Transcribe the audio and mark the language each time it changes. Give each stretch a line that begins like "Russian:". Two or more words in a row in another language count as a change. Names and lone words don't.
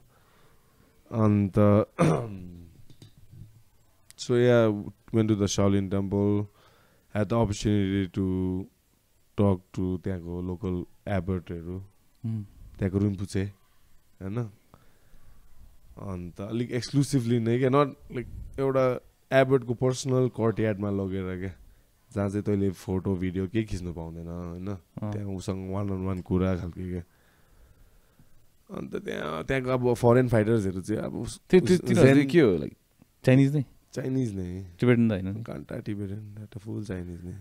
English: And so yeah, went to the Shaolin Temple, had the opportunity to talk to the local abbot, the Rinpoche, and like exclusively, not like abbot
Nepali: को
English: personal courtyard
Nepali: मा लगेर के जहाँ चाहिँ तैँले फोटो भिडियो केही खिच्नु पाउँदैन होइन त्यहाँ उसँग 1-on-1 कुरा खालको के अन्त त्यहाँको अब
English: foreign fightersहरू
Nepali: चाहिँ अब के हो
English: like Chinese
Nepali: नै टिबेटन त हैन घन्टा टिबेटन एउटा फुल चाइनिज नै